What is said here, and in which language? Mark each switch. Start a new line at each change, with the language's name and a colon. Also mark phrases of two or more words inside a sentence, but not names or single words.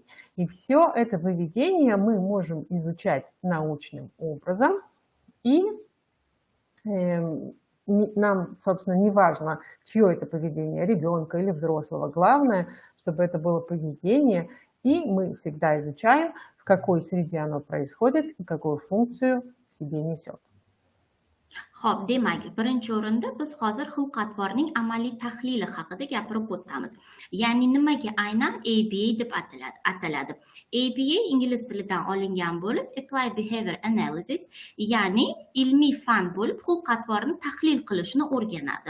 Russian: И все это поведение мы можем изучать научным образом, и нам, собственно, не важно, чье это поведение, ребенка или взрослого. Главное, чтобы это было поведение, и мы всегда изучаем, в какой среде оно происходит и какую функцию в себе несет.
Uzbek: Xo'p, demak, birinchi o'rinda biz hozir xulq-atvorning amaliy tahlili haqida gapirib o'tamiz. Ya'ni nimaga aynan ABA deb ataladi? ABA ingliz tilidan olingan bo'lib,
English: Applied Behavior Analysis,
Uzbek: ya'ni ilmiy fan bo'lib, xulq-atvorni tahlil qilishni o'rganadi.